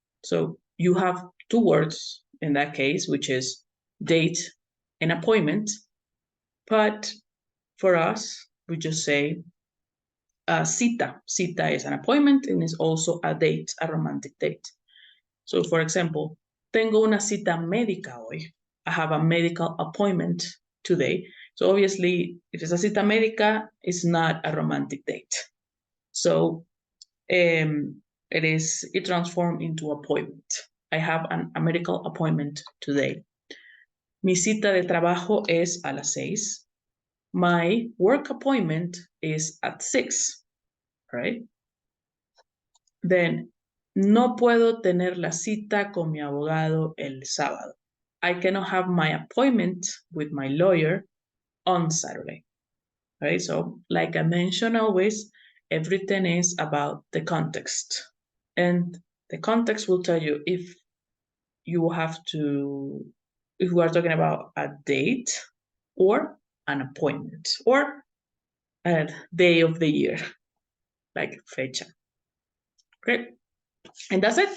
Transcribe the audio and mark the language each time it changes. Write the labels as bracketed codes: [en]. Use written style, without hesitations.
[en] So you have two words in that case, which is date an appointment, but for us, we just say cita. Cita is an appointment and is also a date, a romantic date. So for example, [es] tengo una cita médica hoy. [en] I have a medical appointment today. So obviously, if it's a cita médica, it's not a romantic date. So it transformed into appointment. I have a medical appointment today. [es] Mi cita de trabajo es a las 6. [en] My work appointment is at 6, right? Then, [es] no puedo tener la cita con mi abogado el sábado. [en] I cannot have my appointment with my lawyer on Saturday. Right? So, like I mentioned always, everything is about the context. And the context will tell you if you have to, if we are talking about a date or an appointment or a day of the year, like fecha. Great. And that's it.